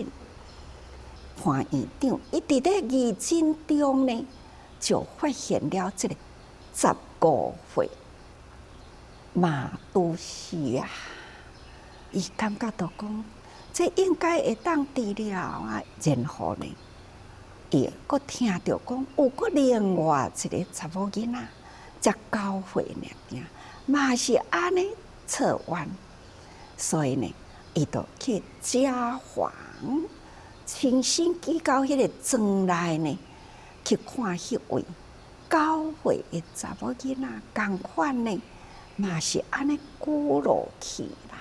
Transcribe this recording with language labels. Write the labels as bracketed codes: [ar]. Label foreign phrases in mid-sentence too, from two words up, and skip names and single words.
[nan] 潘院长，伊伫咧义诊中呢，就发现了这个15岁马都西啊，伊感觉到讲，这应该会当治疗啊，然后呢，伊佫听到讲，有佫另外一个查某囡仔，才9岁尔，嘛是安尼测完，所以呢，伊就去家访。亲身去到迄个庄内呢，去看迄位9岁的查某囡仔，共款呢，嘛是安尼骨落去啦。